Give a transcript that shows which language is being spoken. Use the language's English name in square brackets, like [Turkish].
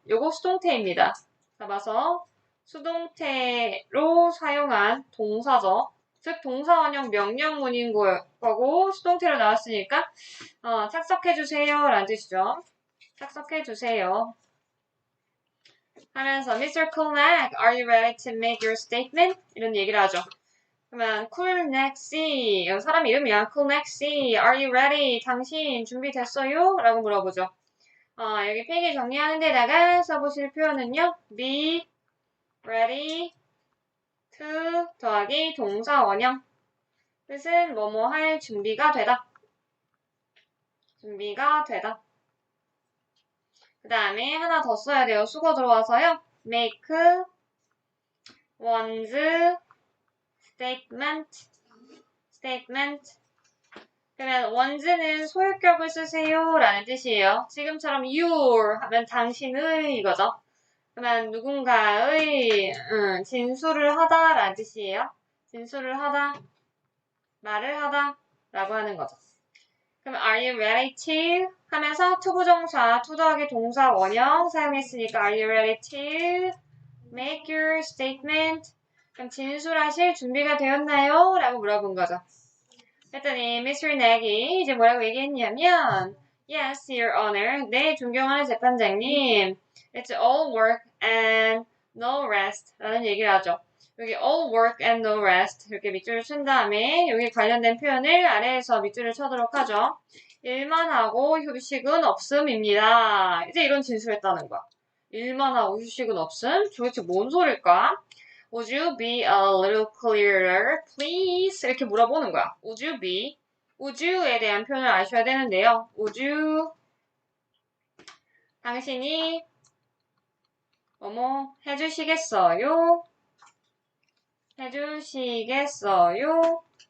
[Korean] 요거 수동태입니다. 잡아서 수동태로 사용한 동사죠. 즉 동사원형 명령문인 거고 수동태로 나왔으니까 착석해주세요 라는 뜻이죠. 착석해주세요 하면서 Mr. [English] Kulnak, are you ready to make your statement? [Korean] 이런 얘기를 하죠. 그러면 Kulnak C, 사람 이름이야. [English] Kulnak C, are you ready? [Korean] 당신 준비됐어요? 라고 물어보죠. 여기 페이지 정리하는 데다가 써보실 표현은요. be ready to 더하기 동사 원형. 뜻은 뭐뭐 할 준비가 되다. 준비가 되다. 그 다음에 하나 더 써야 돼요. 수거 들어와서요. [English] make one's statement. [Korean] 그러면 one's는 소유격을 쓰세요 라는 뜻이에요. 지금처럼 your 하면 당신의 이거죠. 그러면 누군가의 진술을 하다 라는 뜻이에요. 진술을 하다, 말을 하다 라고 하는 거죠. [English] 그럼 are you ready to [Korean] 하면서 투부정사, [English] to [Korean] 더하기 동사 원형 사용했으니까 [English] are you ready to make your statement? [Korean] 그럼 진술하실 준비가 되었나요? 라고 물어본 거죠. 했더니 Mr. Nagy 이제 뭐라고 얘기했냐면 [English] Yes, Your Honor. [Korean] 네, 존경하는 재판장님. [English] It's all work and no rest [Korean] 라는 얘기를 하죠. 여기 [English] all work and no rest [Korean] 이렇게 밑줄을 친 다음에 여기 관련된 표현을 아래에서 밑줄을 쳐도록 하죠. 일만 하고 휴식은 없음입니다. 이제 이런 진술했다는 거야. 일만 하고 휴식은 없음? 도대체 뭔 소릴까? [English] Would you be a little clearer, please? [Korean] 이렇게 물어보는 거야. [English] Would you be? [Korean] Would you에 대한 표현을 아셔야 되는데요. [English] Would you? [Korean] 당신이 뭐뭐 해주시겠어요? 해주시겠어요?